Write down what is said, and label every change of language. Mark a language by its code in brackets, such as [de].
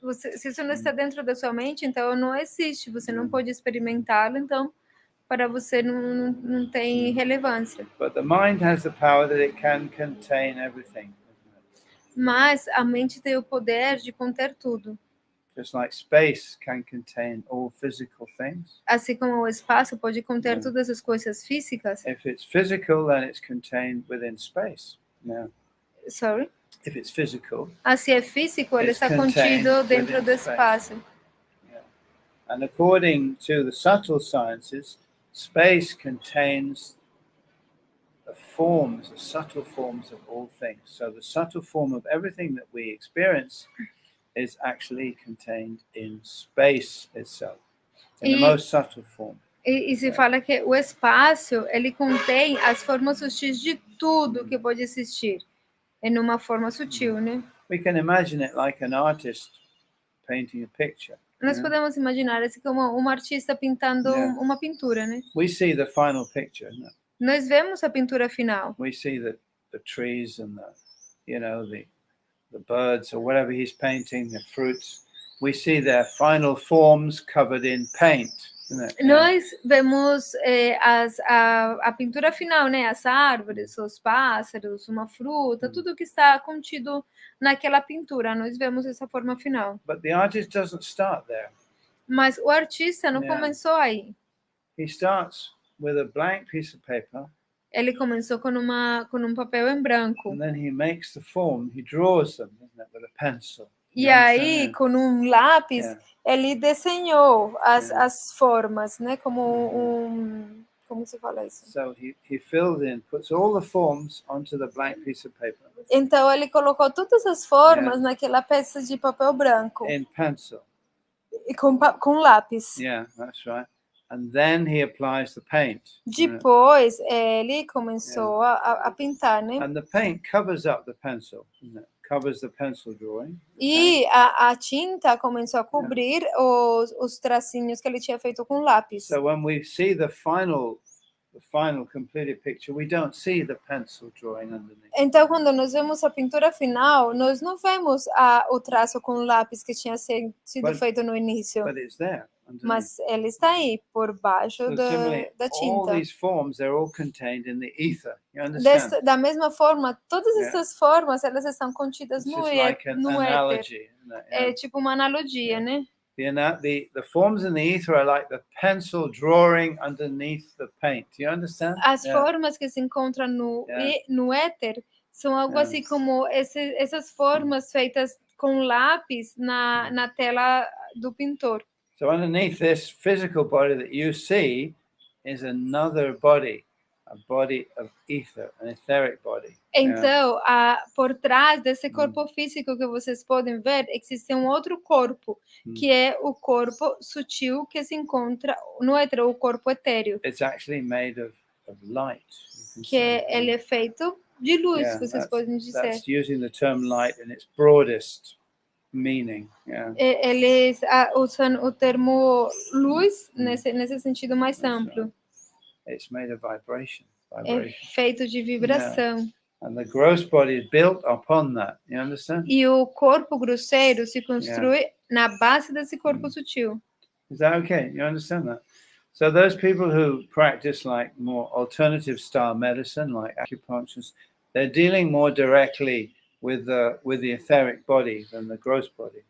[pt] Se isso não está dentro da sua mente, então não existe. Você não pode experimentá-lo, então para você não tem relevância. [en] But the mind has the power that it can contain everything. [pt] Mas a mente tem o poder de conter tudo. [en] Just like space can contain all physical things. [pt] Assim como o espaço pode conter todas as coisas físicas. [en] If it's physical, then it's contained within space. Sorry? If it's physical. [pt] Se é físico, ele está contido dentro do espaço. [en] And according to the subtle sciences, space contains the subtle forms of all things. So the subtle form of everything that we experience is actually contained in space itself, in the most subtle form. [pt] E se fala que o espaço, ele contém as formas sutis de tudo que pode existir, em uma forma sutil, né? [en] We can imagine it like an artist painting a picture. [pt] Nós podemos imaginar assim como um artista pintando uma pintura, né? [en] We see the final picture, no? [pt] Nós vemos a pintura final. [en] We see the trees and the birds or whatever he's painting, the fruits. We see their final forms covered in paint. [pt] Nós vemos a pintura final, né? As árvores, os pássaros, uma fruta, tudo que está contido naquela pintura. Nós vemos essa forma final. [en] But the artist doesn't start there. [pt] Mas o artista não começou aí. [en] He starts with a blank piece of paper. [pt] Ele começou com um papel em branco. [en] And then he makes the form. He draws them, isn't it, with a pencil. [pt] E aí, com um lápis, ele desenhou as formas, né? Como se fala isso? [en] So he fills in, puts all the forms onto the blank piece of paper. [pt] Então ele colocou todas as formas naquela peça de papel branco. [en] In pencil. [pt] E com lápis. [en] Yeah, that's right. and then he applies the paint. [pt] Depois, ele começou a pintar, né? [en] And the paint covers up the pencil, covers the pencil drawing. [pt] E a tinta começou a cobrir os tracinhos que ele tinha feito com lápis. [en] So when we see the final completed picture, we don't see the pencil drawing underneath. [pt] Então, quando nós vemos a pintura final, nós não vemos o traço com lápis que tinha sido feito no início. [en] But it's there. [pt] Mas ele está aí, por baixo da tinta. [en] All these forms, they're all contained in the ether. You understand? [pt] Da mesma forma, todas essas formas, elas estão contidas no éter. É tipo uma analogia, né? [en] The forms in the ether are like the pencil drawing underneath the paint. You understand? [pt] As formas que se encontram no éter são algo assim como essas formas feitas com lápis na tela do pintor. [en] So underneath this physical body that you see is another body, a body of ether, an etheric body. [pt] Então, por trás desse corpo físico que vocês podem ver, existe um outro corpo, que é o corpo sutil que se encontra no éter, o corpo etéreo. [en] It's actually made of light. [pt] Ele é feito de luz, vocês podem dizer. [en] That's using the term light in its broadest meaning. [pt] Eles usam o termo luz nesse sentido mais amplo. [en] It's made of vibration. [pt] É feito de vibração. [en] And the gross body is built upon that. You understand? [pt] E o corpo grosseiro se constrói na base desse corpo sutil. [en] Is that okay? You understand that? So those people who practice like more alternative style medicine, like acupuncture, they're dealing more directly with the etheric body than the gross body.